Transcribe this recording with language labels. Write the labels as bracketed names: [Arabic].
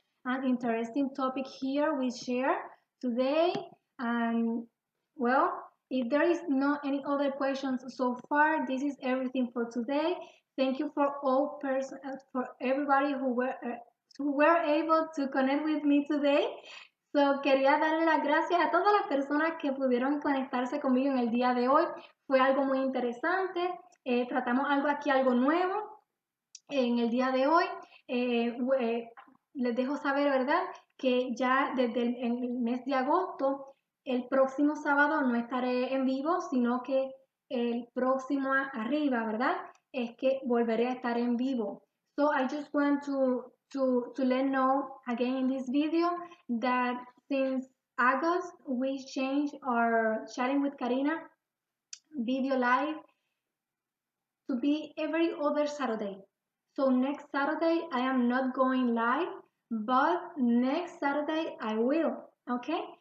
[English] An interesting topic here we share today. And well, if there is no any other questions so far, this is everything for today. Thank you for for everybody who were able to connect with me today. [Spanish] So, quería darle las gracias a todas las personas que pudieron conectarse conmigo en el día de hoy. Fue algo muy interesante. Tratamos algo nuevo en el día de hoy. Les dejo saber, ¿verdad? Que ya desde el mes de agosto, el próximo sábado no estaré en vivo, sino que el próximo arriba, ¿verdad? Es que volveré a estar en vivo. [English] So I just want to let know again in this video that since August we changed our chatting with Karina video live to be every other Saturday. So next Saturday I am not going live, but next Saturday I will. Okay?